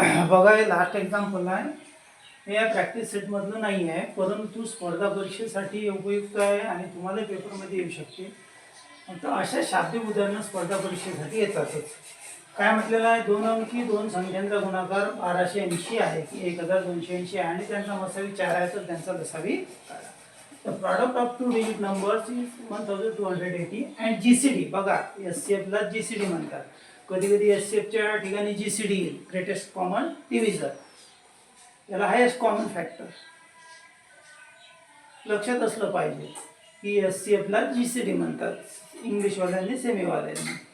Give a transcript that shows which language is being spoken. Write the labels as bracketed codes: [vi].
[mr] बघा हे last example आहे. हे या प्रॅक्टिस सेटमधलं नाही आहे, परंतु स्पर्धा परीक्षेसाठी उपयुक्त आहे आणि तुम्हाला पेपरमध्ये येऊ शकते. तर अशा शाब्दिक उदाहरणं स्पर्धा परीक्षेसाठी येतातच. काय म्हटलेलं आहे, दोन अंकी दोन संख्यांचा गुणाकार 1280 आहे की 1280 आहे आणि त्यांचा मसावी 4 आहे तर त्यांचा लसावी काढा. [en] The product of two digit numbers is 1280 and GCD. [mr] बघा SCF ला GCD म्हणतात. कधी कधी SCF च्या ठिकाणी GCD येईल, ग्रेटेस्ट कॉमन डिव्हिजन. याला हायेस्ट कॉमन फॅक्टर. लक्षात असलं पाहिजे की SCF ला GCD म्हणतात, इंग्लिश वाल्यांनी सेमी वाल्यांनी.